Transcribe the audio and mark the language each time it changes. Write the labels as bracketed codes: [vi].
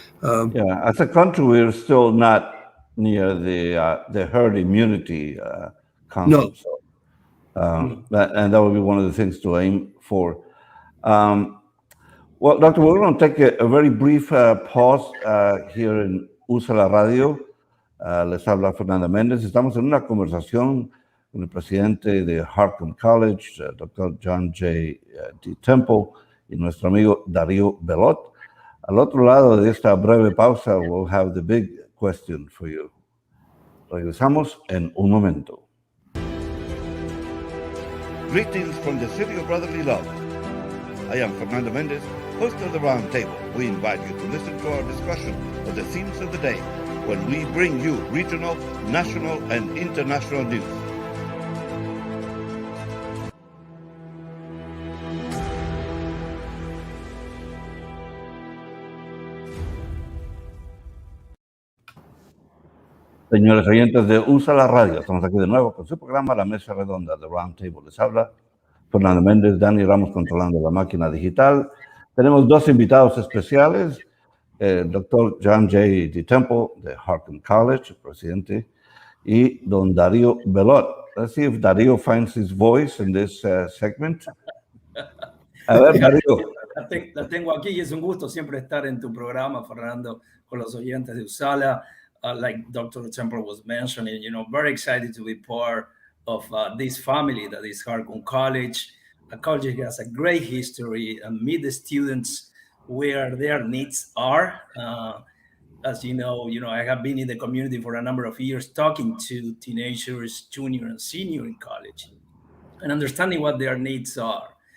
[en] As a country, we're still not near the herd immunity concept. No. And that would be one of the things to aim for. Well, Doctor, we're going to take a very brief pause here en USA la Radio. [es] Les habla Fernando Méndez. Estamos en una conversación con el presidente de HARCUM College, Dr. John J. D. Temple, y nuestro amigo Dario BELLOT. Al otro lado de esta breve pausa, [en] we'll have the big question for you. [es] Regresamos en un momento. [en] Greetings from the city of brotherly love. I am Fernando Méndez, host of the Roundtable. We invite you to listen to our discussion of the themes of the day when we bring you regional, national, and international news. [es] Señores oyentes de USA la Radio, estamos aquí de nuevo con su programa La Mesa Redonda de Roundtable. Les habla Fernando Méndez, Dani Ramos controlando la máquina digital. Tenemos dos invitados especiales, el doctor John J. D. Temple de HARCUM College, presidente, y don Dario BELLOT. [en] Let's see if Dario finds his voice in this segment. [es] A ver, Dario. La tengo aquí y es un gusto siempre estar en tu programa, Fernando, con los oyentes de USALA. [en] like Dr. Temple was mentioning, very excited to be part of this family that is HARCUM College. A college that has a great history and meet the students where their needs are. As I have been in the community for a number of years, talking to teenagers, junior and senior in college, and understanding what their needs are.